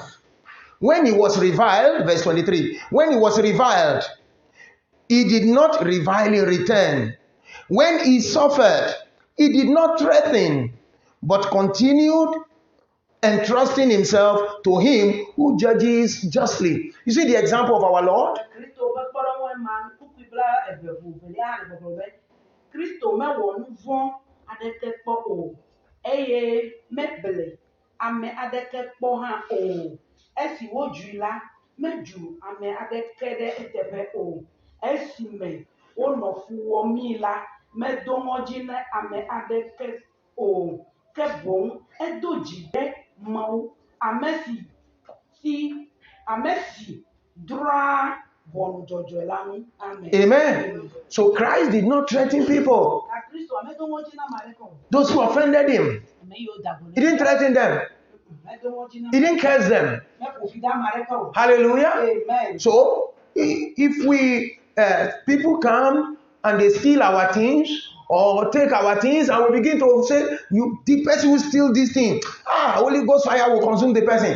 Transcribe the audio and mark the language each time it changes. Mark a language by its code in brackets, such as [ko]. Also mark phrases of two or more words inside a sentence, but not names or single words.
[en] When he was reviled, verse 23, when he was reviled, he did not revile in return. When he suffered, he did not threaten, but continued entrusting himself to him who judges justly. You see the example of our Lord? [ee] Kristo mewɔ nu vɔn aɖeke kpɔ o eye mebele ame aɖeke kpɔ hã o. Esi wodui la, medzu ame aɖeke ɖe eteƒe o. Esime wonɔ fu wɔmii la, medo ŋɔdzi ne ame aɖeke o. Ke boŋ edo dzi ɖe Mawu, ame si drɔ̃a ʋɔnu dzɔdzɔe la ŋu. Amen. [en] So Christ did not threaten people. Those who offended him, he didn't threaten them. He didn't curse them. Hallelujah. Amen. So if we people come and they steal our things or take our things and we begin to say, the person who steal this thing, Holy Ghost fire will consume the person.